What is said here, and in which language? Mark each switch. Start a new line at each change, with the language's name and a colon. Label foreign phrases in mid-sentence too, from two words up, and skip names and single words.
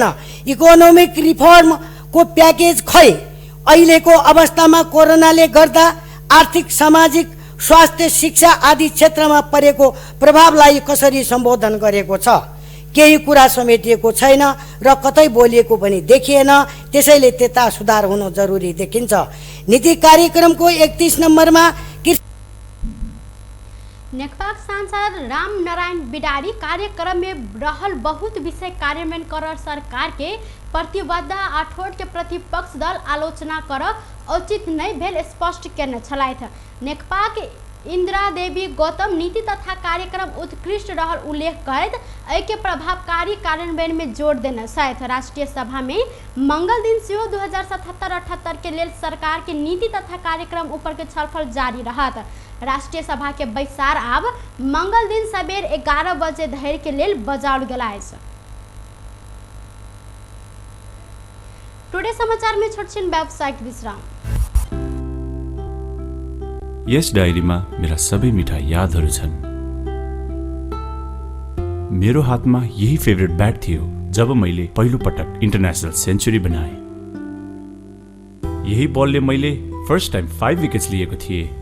English: economic reform
Nepali: को प्याकेज खै अहिलेको अवस्थामा कोरोनाले गर्दा आर्थिक, सामाजिक, स्वास्थ्य, शिक्षा आदि क्षेत्रमा परेको प्रभावलाई कसरी सम्बोधन गरेको छ? केही कुरा समेटिएको छैन र कतै बोलिएको पनि देखिएन। त्यसैले त्यता सुधार हुनु जरुरी देखिन्छ। नीति कार्यक्रमको 31 नम्बरमा
Maithili: नेकपा सांसद रामनारायण बिडारी कार्यक्रम में रहल बहुत विषय कार्यान्वयन कर सरकार के प्रतिबद्ध आठोट के प्रतिपक्ष दल आलोचना कर उचित नहीं भेल स्पष्ट करने छलाइत। नेकपा के इंदिरा देवी गौतम नीति तथा कार्यक्रम उत्कृष्ट रहल उल्लेख करत के प्रभावकारी कार्यान्वयन में जोर देना साथ राष्ट्रीय सभा में मंगल दिन से 2077-78 के लेल सरकार के नीति तथा कार्यक्रम ऊपर के छलफल जारी रहत। राष्ट्रीय सभा के बैसार आब मंगल दिन सबेर 11 बजे धरि के लेल बजाओल गेला। टुडे समाचार में छोटछिन व्यावसायिक विश्राम।
Nepali: यस डायरीमा मेरा सबै मिठा यादहरू छन्। मेरो हातमा यही
English: favourite bat
Nepali: थियो जब मैले पहिलो पटक
English: international century
Nepali: बनाए। यही बलले मैले
English: first time
Nepali: 5 विकेट्स लिएको थिएँ।